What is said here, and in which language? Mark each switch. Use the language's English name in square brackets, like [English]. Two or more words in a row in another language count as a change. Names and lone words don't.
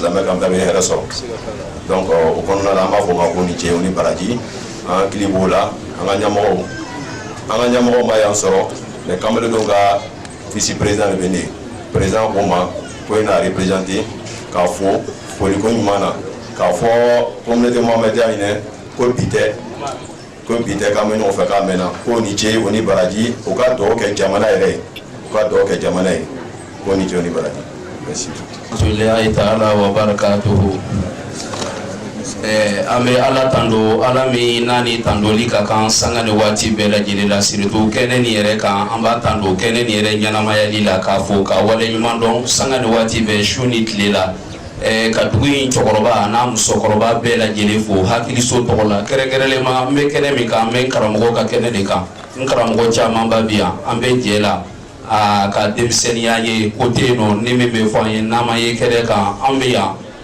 [Bambara] silamɛ kan bɛɛ bɛ hɛrɛ sɔrɔ donc o kɔnɔna la an b'a fɔ o ma ko ni cɛ o ni baraji an hakili b'o la an ka ɲɛmɔgɔw ma yan sɔrɔ mais kamaledenw ka [French] vice président [Bambara] de bɛ ne président ko ma ko e n'a représenté k'a fɔ foliko ɲuman na k'a fɔ communauté Mohamed Diaw ɲinɛ ko bi tɛ k'an bɛ ɲɔgɔn fɛ k'a mɛnna ko ni ce o ni baraji u ka dugawu kɛ jamana yɛrɛ ye ko ni ce o ni baraji merci. [Arabic] الحمد لله تعالى وبركاته. [Bambara] An bɛ ala tando ala min n'a ni tandoli ka kan sanga ni waati bɛɛ lajɛlen la surtout kɛnɛ nin yɛrɛ kan an b'a tando kɛnɛ nin yɛrɛ ɲɛnamayali la k'a fɔ ka wale ɲuman dɔn sanga ni waati bɛɛ su ni tile la ka dugu in cɛkɔrɔba n'a musokɔrɔba bɛɛ lajɛlen fo hakiliso tɔgɔ la kɛrɛnkɛrɛnlema n bɛ kɛnɛ min kan n bɛ n karamɔgɔ ka kɛnɛ de kan n karamɔgɔ caman ba bi yan an bɛ jɛ la ka denmisɛnniya ye ko tɛ yen nɔ ni min bɛ fɔ an ye n'an ma ye kɛnɛ kan an bɛ yan